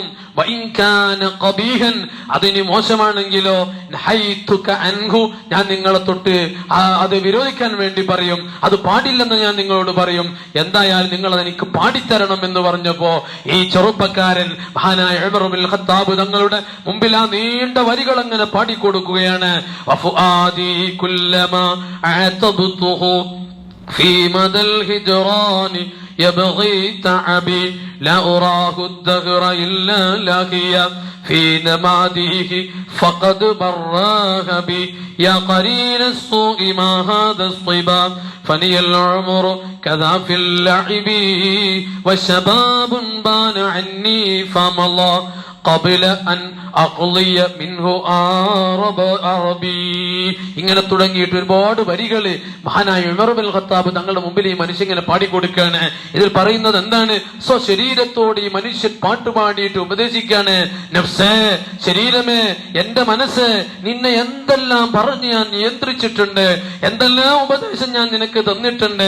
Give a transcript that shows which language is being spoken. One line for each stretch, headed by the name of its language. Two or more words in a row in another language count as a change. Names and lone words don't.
Arabic: وإن كان قبيحا,
Malayalam: അതിന് മോശമാണെങ്കിലോ,
Arabic: نهيتك عنه,
Malayalam: ഞാൻ നിങ്ങളെ തൊട്ട് അത് വിരോധിക്കാൻ വേണ്ടി പറയും, അത് പാടില്ലെന്ന് ഞാൻ നിങ്ങളോട് പറയും. എന്തായാലും നിങ്ങൾ അതെനിക്ക് പാടിത്തരണം എന്ന് പറഞ്ഞപ്പോ ഈ ചെറുപ്പക്കാരൻ മഹാനായ ഉമർ ഇബ്നുൽ ഖത്താബ് തങ്ങളുടെ മുമ്പിൽ ആ നീണ്ട വരികൾ അങ്ങനെ പാടിക്കൊടുക്കുകയാണ്.
Arabic: وفؤادي كلما أعتبته في مدى الهجران يبغي تعبي لا أراه الدهر إلا لاهيا في نماديه فقد براه بي يا قرين السوء ما هذا الصبا فني العمر كذا في اللعب والشباب بان عني فمضى قبل أن أقضي منه عربي.
Malayalam: ഇങ്ങനെ തുടങ്ങിയിട്ട് ഒരുപാട് വരികള് മഹാനായ ഉമർ ഇബ്നുൽ ഖത്താബ് തങ്ങളുടെ മുമ്പിൽ ഈ മനുഷ്യൻ ഇങ്ങനെ പാടിക്കൊടുക്കാണ്. ഇതിൽ പറയുന്നത് എന്താണ്? സ്വശരീരത്തോട് ഈ മനുഷ്യൻ പാട്ടുപാടിയിട്ട് ഉപദേശിക്കാണ്. നഫ്സേ, ശരീരമേ, എന്റെ മനസ്സ്, നിന്നെ എന്തെല്ലാം പറഞ്ഞ് ഞാൻ നിയന്ത്രിച്ചിട്ടുണ്ട്, എന്തെല്ലാം ഉപദേശം ഞാൻ നിനക്ക് തന്നിട്ടുണ്ട്.